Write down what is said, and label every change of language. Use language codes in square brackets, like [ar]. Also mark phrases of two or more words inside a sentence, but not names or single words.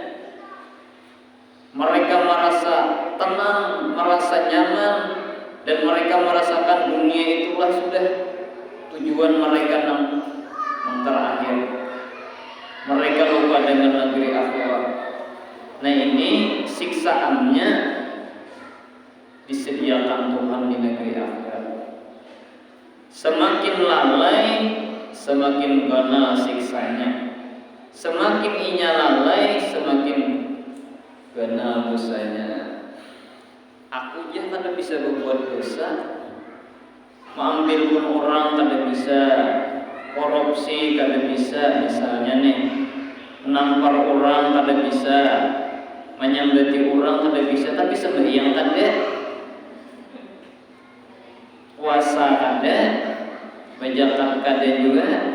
[bjn] Mereka merasa tenang, merasa nyaman, dan mereka merasakan dunia itulah sudah tujuan mereka yang terakhir. Mereka lupa dengan negeri akhirat. Nah ini siksaannya disediakan Tuhan di negeri akhirat. Semakin lalai, semakin ganal siksanya. Semakin inya lalai, semakin ganal dosanya. Aku aja kada bisa berbuat dosa, mengambil pun orang kada bisa, korupsi kada bisa, misalnya nih, menampar orang kada bisa, menyambati orang kada bisa, tapi sembahyang kada, puasa kada, zakat kada juga.